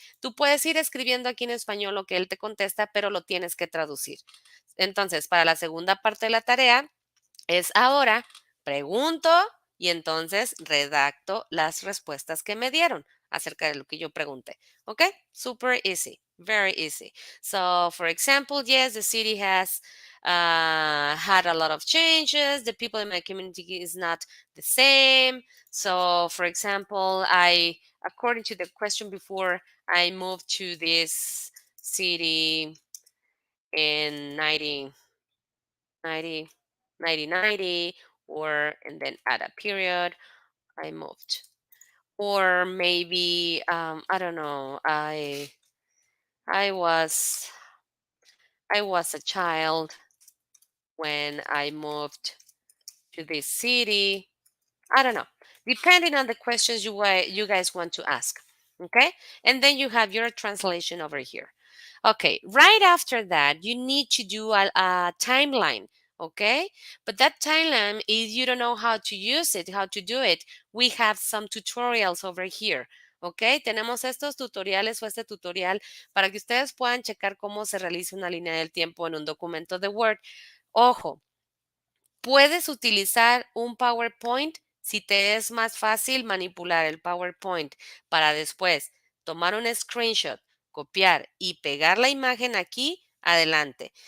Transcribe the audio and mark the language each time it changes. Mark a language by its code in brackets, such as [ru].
[es] Tú puedes ir escribiendo aquí en español lo que él te contesta, pero lo tienes que traducir. Entonces, para la segunda parte de la tarea es ahora pregunto y entonces redacto las respuestas que me dieron acerca de lo que yo pregunté. [en] ¿Ok? Super easy. Very easy. So, for example, yes, the city has had a lot of changes. The people in my community is not the same. So, for example, according to the question before, I moved to this city in 1990, or and then at a period I moved. Or maybe I don't know, I was I was a child when I moved to this city. I don't know. Depending on the questions you guys want to ask. Okay? And then you have your translation over here. Okay, right after that, you need to do a timeline. Okay, but that timeline, if you don't know how to use it, how to do it, we have some tutorials over here. [es] Ok, tenemos estos tutoriales o este tutorial para que ustedes puedan checar cómo se realiza una línea del tiempo en un documento de Word. Ojo, puedes utilizar un PowerPoint si te es más fácil manipular el PowerPoint para después tomar un screenshot, copiar y pegar la imagen aquí. Adelante.